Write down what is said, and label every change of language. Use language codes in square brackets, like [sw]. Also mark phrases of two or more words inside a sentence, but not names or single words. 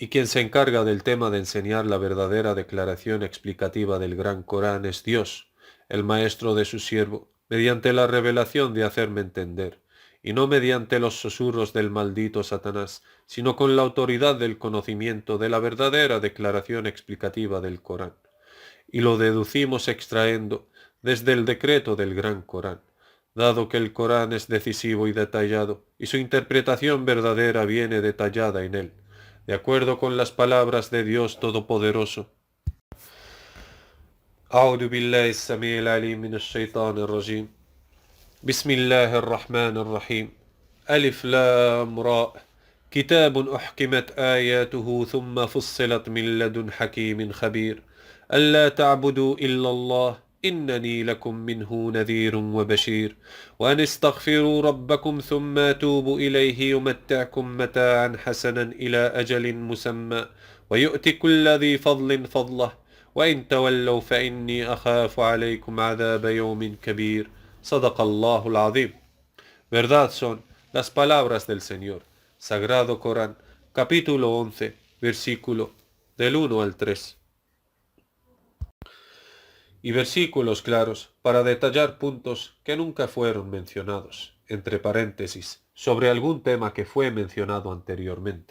[es] Y quien se encarga del tema de enseñar la verdadera declaración explicativa del Gran Corán es Dios, el maestro de su siervo, mediante la revelación de hacerme entender, y no mediante los susurros del maldito Satanás, sino con la autoridad del conocimiento de la verdadera declaración explicativa del Corán. Y lo deducimos extraendo desde el decreto del Gran Corán, dado que el Corán es decisivo y detallado, y su interpretación verdadera viene detallada en él, de acuerdo con las palabras de Dios Todopoderoso. [ar] أعوذ بالله السميع العليم من الشيطان الرجيم بسم الله الرحمن الرحيم ألف لام راء كتاب أحكمت آياته ثم فصلت من لدن حكيم خبير ألا تعبدوا إلا الله إنني لكم منه نذير وبشير وأن استغفروا ربكم ثم توبوا إليه يمتعكم متاعا حسنا إلى أجل مسمى ويؤت كل ذي فضل فضله وإن تولوا فإني أخاف عليكم عذاب يوم كبير صدق الله العظيم. [es] Verdad son las palabras del Señor. Sagrado Corán, capítulo 11, versículo del 1 al 3. Y versículos claros para detallar puntos que nunca fueron mencionados, entre paréntesis, sobre algún tema que fue mencionado anteriormente.